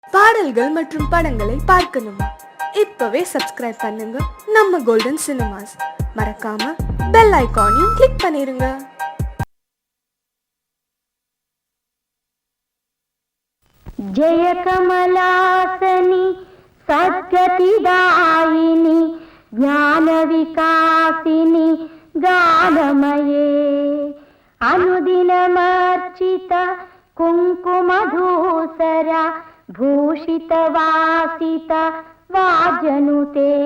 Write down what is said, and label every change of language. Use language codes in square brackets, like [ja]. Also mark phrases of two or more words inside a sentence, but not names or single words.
[ta] பாடல்கள் மற்றும் படங்களை பார்க்கணுமா? இப்பவே சப்ஸ்கிரைப் பண்ணுங்க நம்ம கோல்டன் சினிமாஸ். மறக்காம பெல் ஐகானையும் கிளிக் பண்ணிருங்க. [sa] जय कमलासनी सद्गतिदायिनी ज्ञानविकासिनी गानमये अनुदिनमर्चित कुङ्कुमधूसरा भूषितवासित वाजनुते